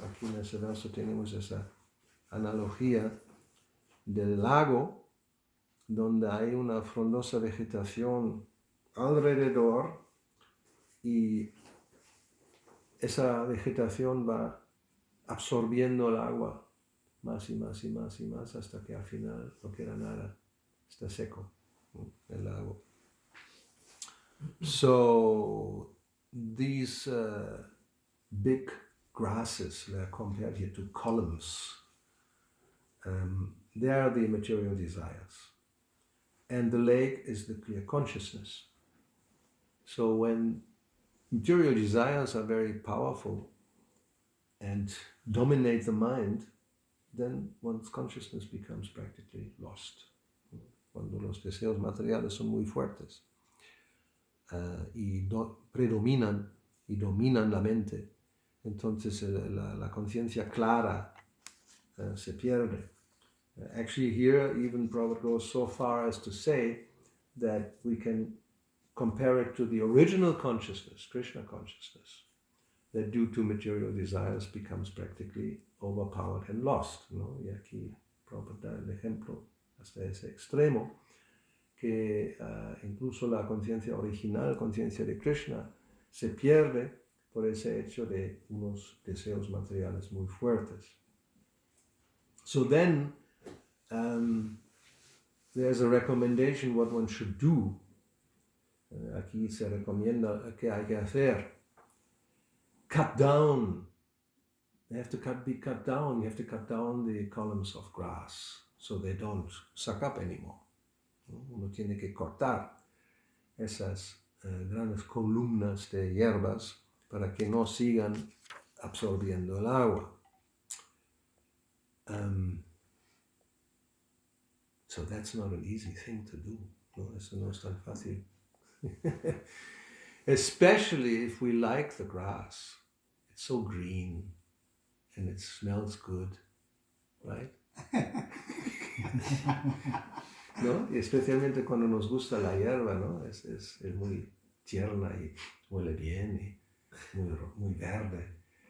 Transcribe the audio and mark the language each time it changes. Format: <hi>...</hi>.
<es>Aquí en ese verso tenemos esa analogía del lago donde hay una frondosa vegetación alrededor y esa vegetación va absorbiendo el agua más y más y más y más hasta que al final no queda nada, está seco, ¿no? El lago.</es> <en>So these big grasses, they're compared here to columns. They are the material desires. And the lake is the clear consciousness. So when material desires are very powerful and dominate the mind, then one's consciousness becomes practically lost.</en> <es>Cuando los deseos materiales son muy fuertes y predominan y dominan la mente, entonces la conciencia clara se pierde.</es> <en>Actually here even Prabhupada goes so far as to say that we can compare it to the original consciousness, Krishna consciousness, that due to material desires becomes practically overpowered and lost, ¿no?</en> <es>Y aquí Prabhupada da el ejemplo hasta ese extremo, que incluso la conciencia original, conciencia de Krishna, se pierde por ese hecho de unos deseos materiales muy fuertes.</es> <en>So then, there's a recommendation what one should do.</en> <es>Aquí se recomienda que hay que hacer.</es> <en>Cut down. They have to be cut down. You have to cut down the columns of grass so they don't suck up anymore.</en> <es>Uno tiene que cortar esas grandes columnas de hierbas para que no sigan absorbiendo el agua.</es> <en>So that's not an easy thing to do.</en> <es>No, eso no es tan fácil.</es> <en>Especially if we like the grass. It's so green and it smells good, right?</en> <es>¿No? Y especialmente cuando nos gusta la hierba, ¿no? Es muy tierna y huele bien y muy verde.</es>